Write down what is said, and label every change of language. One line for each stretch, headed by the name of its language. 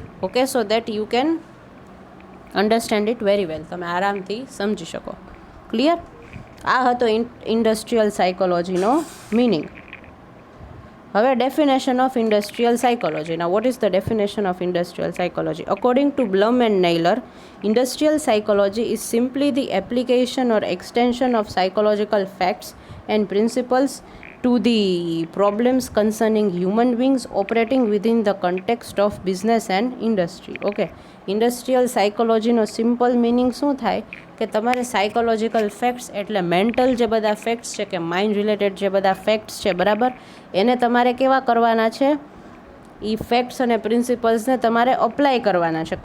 English: Okay, so that you can understand it very well.
Gujarati: તમે આરામથી સમજી શકો. ક્લિયર. આ હતો ઇન્ડસ્ટ્રીયલ સાયકોલોજીનો મિનિંગ.
English: હવે definition of industrial psychology. Now what is the definition of industrial psychology? According to Blum and Naylor, industrial psychology is simply the application or extension of psychological facts and principles to the problems concerning human beings operating within the context of business and industry.
Gujarati: Okay, industrial સાયકોલોજીનો simple meaning શું થાય કે તમારે psychological facts એટલે mental જે બધા facts છે કે mind related જે બધા ફેક્ટ્સ છે બરાબર, એને તમારે કેવા કરવાના છે? એ ફેક્ટ્સ અને પ્રિન્સિપલ્સને તમારે અપ્લાય કરવાના છે.